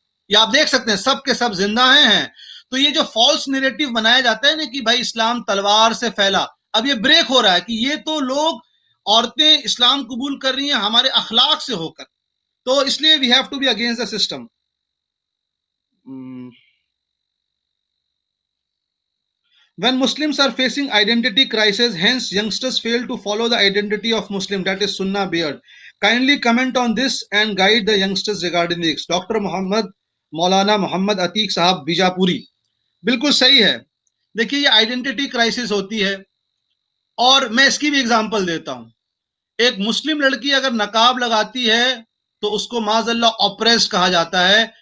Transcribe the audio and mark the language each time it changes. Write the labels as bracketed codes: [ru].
[hi] ये आप देख सकते हैं, सब के सब जिंदा हैं. तो ये जो फॉल्स नैरेटिव बनाया जाता है ना कि भाई इस्लाम तलवार से फैला, अब ये ब्रेक हो रहा है कि ये तो लोग, औरतें इस्लाम कबूल कर रही हैं हमारे अखलाक से होकर. तो इसलिए [en] We have to be against the system. When Muslims are facing identity crisis, hence youngsters fail to follow the identity of Muslim, that is Sunnah beard. Kindly comment on this and guide the youngsters regarding this. Dr. [hi] Muhammad मौलाना मोहम्मद अतीक साहब बीजापुरी. बिल्कुल सही है. देखिए, ये identity crisis होती है, और मैं इसकी भी एग्जांपल देता हूं. एक मुस्लिम लड़की अगर नकाब लगाती है तो उसको माज़अल्लाह ऑप्रेस कहा जाता है.